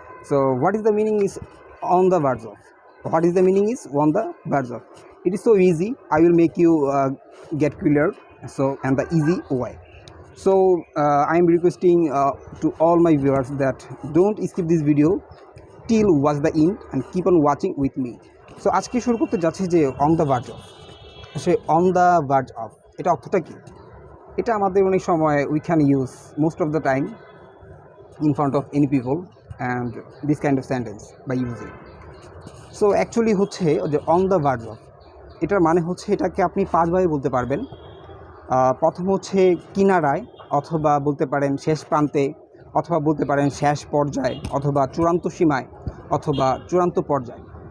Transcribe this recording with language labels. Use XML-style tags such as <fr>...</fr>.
<en>So what is the meaning is on the verge of? What is the meaning is on the verge of? It is so easy. I will make you get clear. So and the easy way. So I'm requesting to all my viewers that don't skip this video till watch the end and keep on watching with me.</en> <bn>So আজকে শুরু করতে যাচ্ছি যে on the verge of. Say on the verge of এটা অর্থটা কি? এটা আমাদের অনেক সময়</bn> <en>We can use most of the time in front of any people and this kind of sentence by using. So actually</en> <bn>হচ্ছে যে অন দ্য ভার্জ অফ এটার মানে হচ্ছে এটাকে আপনি পাঁচভাবে বলতে পারবেন। প্রথম হচ্ছে কিনারায়, অথবা বলতে পারেন শেষ প্রান্তে, অথবা বলতে পারেন শেষ পর্যায়ে, অথবা চূড়ান্ত সীমায়, অথবা চূড়ান্ত পর্যায়ে।</bn>